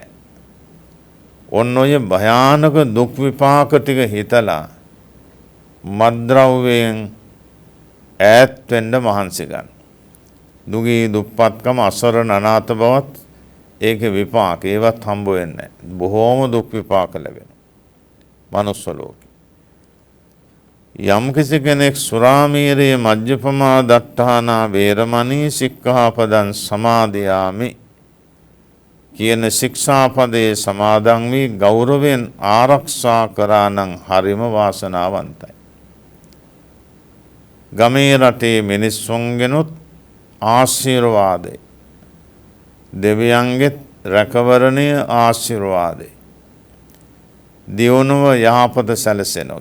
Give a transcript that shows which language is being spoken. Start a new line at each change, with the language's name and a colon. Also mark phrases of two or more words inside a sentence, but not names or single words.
Sinhala: ඔන්න ඔය භයානක දුක් විපාක ටික හිතලා මද්ද්‍රව්‍යයෙන් ඈත් වෙන්න මහන්සි ගන්න. දුගී දුප්පත්කම, අසරණ අනාථ බවත් ඒකේ විපාක ඒවත් හම්බ වෙන්නේ නැහැ. බොහෝම දුක් විපාක ලැබෙනවා මනුස්ස ලෝකේ. යම් කිසි කෙනෙක්
Pali: සුරාමීරයේ මජ්ජපමා දට්ඨානා වේරමණී සික්ඛාපදං සමාදියාමි
Sinhala: කියන ශික්ෂාපදයේ සමාදන් වී ගෞරවයෙන් ආරක්ෂා කරා නම් හරිම වාසනාවන්තයි. ගමේ රටේ මිනිස්සුන්ගෙනුත් ආශිර්වාදය, දෙවියන්ගෙත් රැකවරණය ආශිර්වාදය, දියුණුව යහපත සැලසෙනවා.